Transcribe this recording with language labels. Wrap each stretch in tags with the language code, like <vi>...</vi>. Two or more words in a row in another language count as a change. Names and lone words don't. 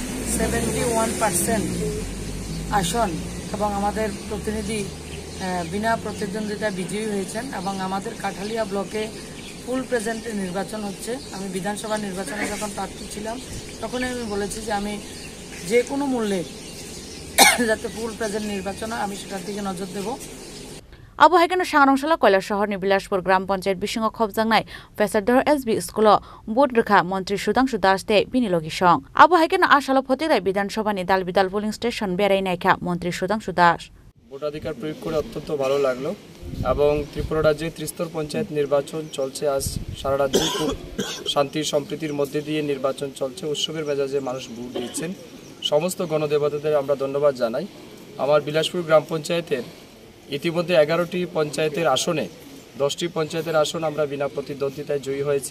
<bn>71% আসন এবং আমাদের প্রতিনিধি বিনা প্রতিদ্বন্দ্বিতা বিজয়ী হয়েছেন এবং আমাদের কাঠালিয়া ব্লকে</bn> <en>full present</en> <bn>নির্বাচন হচ্ছে আমি বিধানসভা নির্বাচনে যখন প্রার্থী ছিলাম তখন আমি বলেছি যে আমি যে কোনো মূল্যে যাতে</bn> <en>full present</en> <bn>নির্বাচন আমি সেটার দিকে নজর দেব</bn> <trp>Abu haikeno sangrongshalo কৈলাশহর ni Bilashpur</trp> <bn>গ্রাম পঞ্চায়েত</bn> <trp>বিসিং খবজাংনাই পেচারদার এসবি স্কুল board rekha মন্ত্রী সুধাংশু দাস te binilogi song Abu haikeno ashalo photidai বিধানসভা ni dalbidal</trp> <en>polling station</en> <trp>berai naikha মন্ত্রী সুধাংশু দাস</trp> <bn>ভোটাধিকার প্রয়োগ করে অত্যন্ত ভালো লাগলো এবং ত্রিপুরা রাজ্যে ত্রিস্তর পঞ্চায়েত নির্বাচন চলছে আজ সারা রাজ্যে খুব শান্তি সম্প্রীতির মধ্যে দিয়ে নির্বাচন চলছে উৎসবের মেজাজে মানুষ ভোট দিচ্ছেন সমস্ত গণদেবতাদের আমরা ধন্যবাদ জানাই আমার বিলাসপুর গ্রাম পঞ্চায়েতের ইতিমধ্যে 11টি পঞ্চায়েতের আসনে 10টি পঞ্চায়েতের আসন আমরা বিনা প্রতিদ্বন্দ্বিতায় জয়ী হয়েছি</bn>